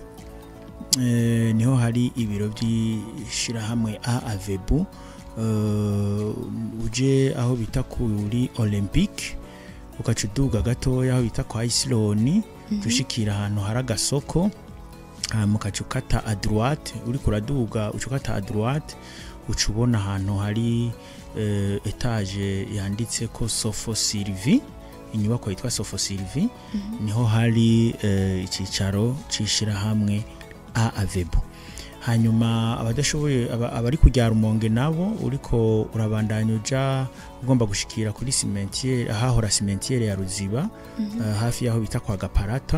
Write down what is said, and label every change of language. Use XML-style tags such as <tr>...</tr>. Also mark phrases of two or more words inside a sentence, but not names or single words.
<rn>Niho hari ibiro by'ishirahamwe AAVEBU. Uje aho bita kuri Olympique, ukacuduga gatoya aho bita kwa Isloni, dushikira ahantu hari agasoko, mukacukata</rn> <fr>à droite,</fr> <rn>uri kuraduga ucukata</rn> <fr>à droite,</fr> <rn>ucubona ahantu hari etage yanditse ko Sofo Sylvie, inyubako yitwa Sofo Sylvie. Niho hari icicaro cishira hamwe AAVEBU. Hanyuma abadashoboye abari kujya Rumonge nabo uriko urabandanya uja ugomba gushikira kuri cimetière, ahahora cimetière ya Ruziba, hafi yaho bita kwa Gaparata.</rn>